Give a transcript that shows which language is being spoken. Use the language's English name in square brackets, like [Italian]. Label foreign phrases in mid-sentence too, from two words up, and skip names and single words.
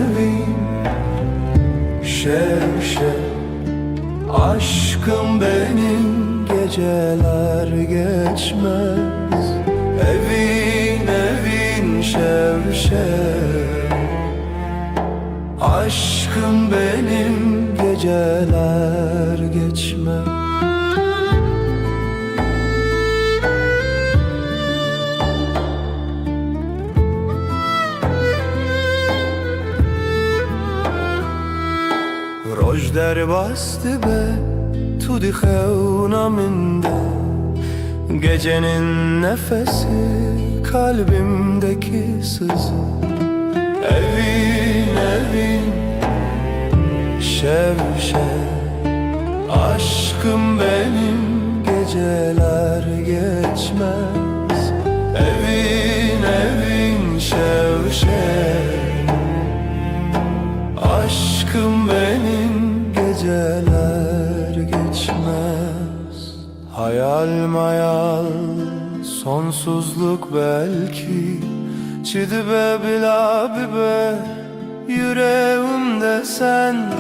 [Turkish] şev aşkım benim geceler geçmez [Kurdish] evin şev [Turkish] aşkım benim geceler geçmez. [Kurdish] Roj der bastı be tu di xevna minde [Turkish] gecenin nefesi kalbimdeki sızı [Kurdish] evin şev [Turkish] aşkım benim geceler geçmez [Kurdish] evin şev [Turkish] aşkım benim geceler geçmez hayal sonsuzluk belki [Kurdish] çidibe bila bibe [Turkish] yüreğimde sen